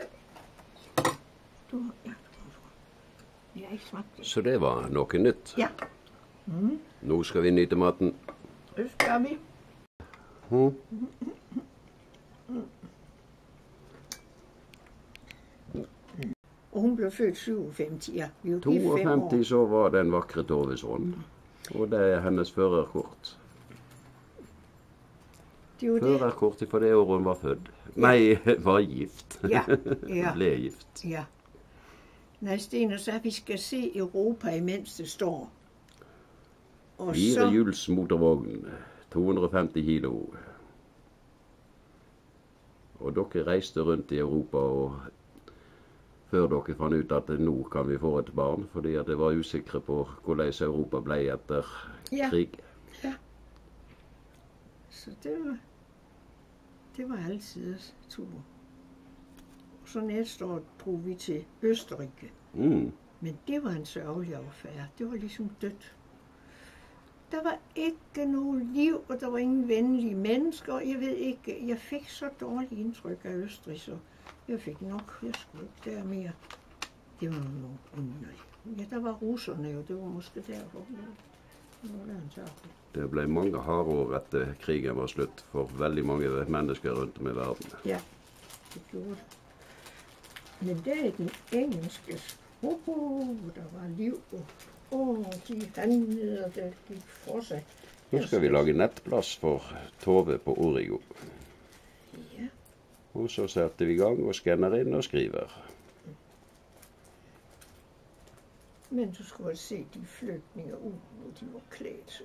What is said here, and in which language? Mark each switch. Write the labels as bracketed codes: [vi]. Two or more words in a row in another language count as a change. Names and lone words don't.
[da] Vi har ikke smagt det. Så det var noget nyt. Ja. [no] Nu skal vi nyte maten. [da] Det skal vi. Og hun blev født 57, ja. Vi er jo gift 5 år. [no] 52 så var den vakre Toves hånd. Og det er hennes førerkort. Førerkort for det året hun var født. [da] Nej, var gift. Ja. Blev gift. Ja. Nej, Sten sagde, at vi skal se Europa, imens det står. Og 4 hjuls motorvogn, 250 kilo. [no] Og dere reiste rundt i Europa, og før dere fann ut at nå kan vi få et barn, fordi at det var usikre på hvordan Europa ble etter krig. Ja. [da] Så det var altid tur. Og så næste år drog vi til Østerrike. Men det var en sørgelig affære. Det var ligesom dødt. Der var ikke noget liv, og der var ingen venlige mennesker. Jeg ved ikke, jeg fik så dårligt indtryk af Østrig, så jeg fik nok, jeg skulle ikke der mere. Det var noget. Ja, der var russerne jo, det var måske derfor. [no] Det blev mange harde år etter krigen var slutt for veldig mange mennesker rundt om i verden. [da] Ja, det gjorde det. Men det er den engelske der var liv, og de handlede, og det gik for sig. [no] Nu skal vi lage nettplass for Tove på Origo. Ja. Og så setter vi i gang og skanner inn og skriver. [da] Men du skulle se de flygtninger ud, og de var klædt.